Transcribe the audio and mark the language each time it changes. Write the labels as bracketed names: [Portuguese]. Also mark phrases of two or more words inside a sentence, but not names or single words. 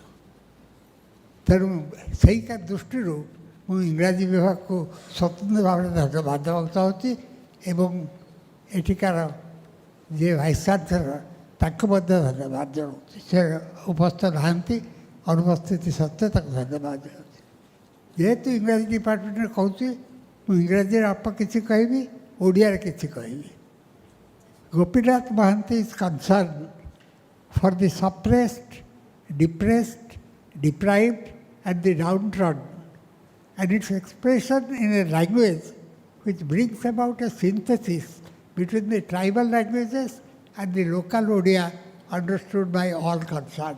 [Odia] ତେଣୁ ସେଇ ଦୃଷ୍ଟିରୁ ମୁଁ ଇଂରାଜୀ ବିଭାଗକୁ ସ୍ୱତନ୍ତ୍ର ଭାବରେ ଧନ୍ୟବାଦ ଦେବାକୁ ଚାହୁଁଛି ଏବଂ ଏଠିକାର ଯିଏ [English] vice chancellor [Odia] ତାଙ୍କୁ ମଧ୍ୟ ଧନ୍ୟବାଦ ଜଣାଉଛି। ସେ ଉପସ୍ଥିତ ନାହାନ୍ତି, ଅନୁପସ୍ଥିତି ସତ୍ତ୍ୱେ ତାଙ୍କୁ ଧନ୍ୟବାଦ ଜଣାଉଛି। ଯେହେତୁ ଇଂରାଜୀ ଡିପାର୍ଟମେଣ୍ଟରେ କହୁଛି, ମୁଁ ଇଂରାଜୀରେ ଅଳ୍ପ କିଛି କହିବି, ଓଡ଼ିଆରେ କିଛି କହିବି। [English] ଗୋପୀନାଥ ମହାନ୍ତି is concern for the suppressed, depressed, deprived and the downtrodden, and its expression in a language which brings about a synthesis between the tribal languages and the local Odia understood by all concerned.